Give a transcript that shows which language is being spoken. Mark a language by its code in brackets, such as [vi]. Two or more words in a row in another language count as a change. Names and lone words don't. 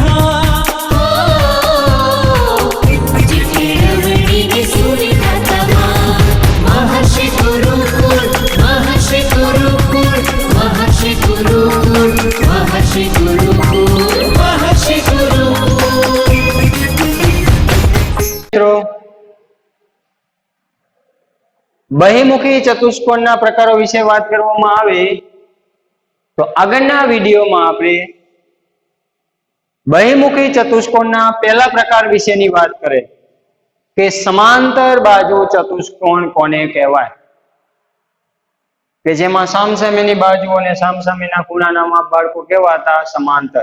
[gu] महर्षि गुरुकुल महर्षि गुरुकुल महर्षि गुरुकुल महर्षि गुरुकुल महर्षि गुरुकुल। બહિમુખી ચતુષ્કોણના પ્રકારો વિશે વાત કરવામાં આવે તો આગળના વિડીયોમાં આપણે બહિમુખી ચતુષ્કોણના પહેલા પ્રકાર વિશેની વાત કરીએ કે સમાંતર બાજુ ચતુષ્કોણ કોને કહેવાય, કે જેમાં સામસામેની બાજુ અને સામસામેના ખૂણાના માપ બાળકો કહેવાતા સમાંતર.